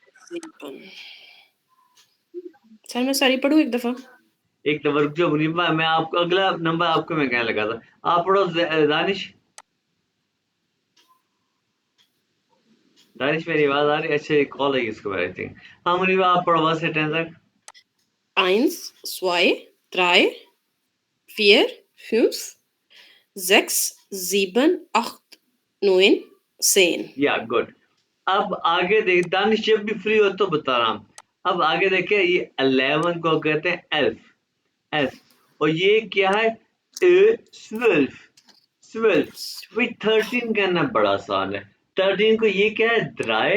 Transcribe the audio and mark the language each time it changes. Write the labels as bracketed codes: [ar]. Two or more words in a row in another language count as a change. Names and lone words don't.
[hi] सर मैं सारी पढ़ूं एक दफा? एक दफा रुक जाओ मुनीबा, मैं आपको अगला नंबर आपको मैं कहने लगा था। आप पढ़ो दानिश, दानिश मेरी आवाज आ रही? अच्छा, ये कॉल है इसको, [en] I think. [hi] हाँ मुनीबा, आप पढ़ो 1 से 10 तक। [de] Eins, zwei, drei, vier, fünf, sechs, sieben, acht, neun, zehn। Ja gut. [hi] अब आगे देख, दानिश जब भी फ्री हो तो बता रहा हूँ। अब आगे देखे, ये 11 को कहते हैं एल्फ, एल्फ। और ये क्या है, 12, 12। भाई 13 कहना बड़ा आसान है। 13 को ये क्या है, द्राय।